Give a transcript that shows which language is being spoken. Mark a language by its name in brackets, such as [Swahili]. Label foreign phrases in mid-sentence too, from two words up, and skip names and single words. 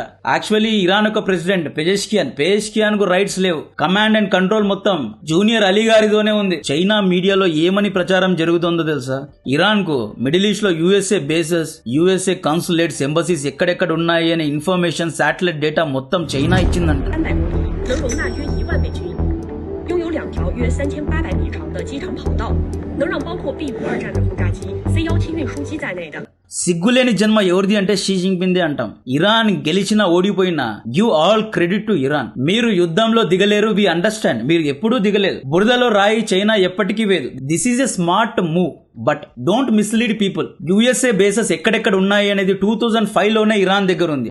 [Telugu] యాక్చువల్లీ ఇరాన్ యొక్క ప్రెసిడెంట్ పెజెష్కియాన్ కు రైట్స్ లేవు. [English] command and control [Telugu] మొత్తం జూనియర్ అలీ గారితోనే ఉంది. చైనా మీడియాలో ఏమని ప్రచారం జరుగుతుందో తెలుసా? ఇరాన్ కు మిడిల్ ఈస్ట్ లో [English] USA bases, USA consulates, embassies [Telugu] ఎక్కడెక్కడ ఉన్నాయి అనే [English] information, satellite data [Telugu] మొత్తం చైనా ఇచ్చిందంట. [Chinese] 能容纳约1万美军，拥有2条约3800米长的机场跑道，能让包括 B-52战略轰炸机、C-17运输机在内的。 [Telugu] సిగ్గులేని జన్మ ఎవరిది అంటే షీ జిన్పింగ్ అంటాం. ఇరాన్ గెలిచినా ఓడిపోయినా [English] give all credit to Iran. [Telugu] మీరు యుద్ధంలో దిగలేరు, [English] we understand. [Telugu] మీరు ఎప్పుడూ దిగలేదు. బురదలో రాయి చైనా ఎప్పటికీ వేదు. [English] this is a smart move. but don't mislead people. USA bases [Telugu] ఎక్కడెక్కడ ఉన్నాయి అనేది 2005 లోనే ఇరాన్ దగ్గర ఉంది.